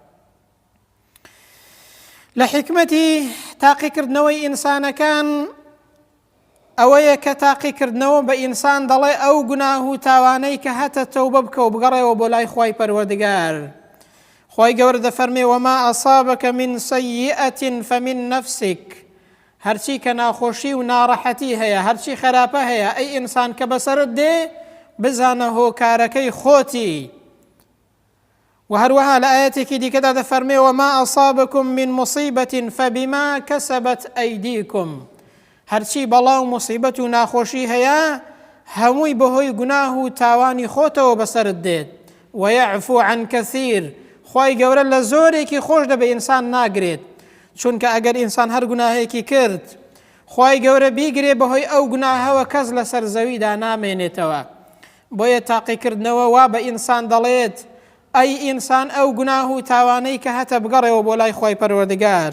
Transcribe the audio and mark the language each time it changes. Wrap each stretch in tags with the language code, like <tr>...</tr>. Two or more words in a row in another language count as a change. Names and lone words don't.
<ckb>لە حکمەتی تاقیکردنەوەی ئینسانەکان ئەوەیە کە تاقیکردنەوە بە ئینسان دەڵێ ئەو گوناه و تاوانەی کە هەتە تەوبە بکە و بگەڕێەوە بۆ لای خوای پەروەردگار. خوای گەورە دەفەرمێ</ckb> <ar>وما ئەصابەکە من سەیئەة فمن نەفسک</ar> <ckb>هەرچی کە ناخۆشی و ناڕەحەتی هەیە هەرچی خراپە هەیە ئەی ئینسان کە بەسەرت دێ بزانە هۆکارەکەی خۆتی. وهروها لآياتك دي كده دفرمي</ckb> <ar>وما أصابكم من مصيبة فبما كسبت أيديكم</ar> <ckb>هرچی بەڵاو مصیبەت و ناخۆشی هەیە هەمووی بەهۆی گوناه و تاوانی خۆتەوە بەسەرت دێت</ckb> <ar>ويعفو عن كثير</ar> <ckb>خوای گەورە لە زۆرێکی خۆش دەبێ ئینسان ناگرێت چونکە ئەگەر ئینسان هەر گوناهێکی کرد خوای گەورە بیگرێ بەهۆی ئەو گوناهەوە کەس لەسەر زەویدا نامێنێتەوە. بۆیە تاقیکردنەوە وا بە ئینسان دەڵێت ئەی ئینسان ئەو گوناه و تاوانەی کە هەتە بگەڕێەوە بۆ لای خوای پەروەردگار.</ckb>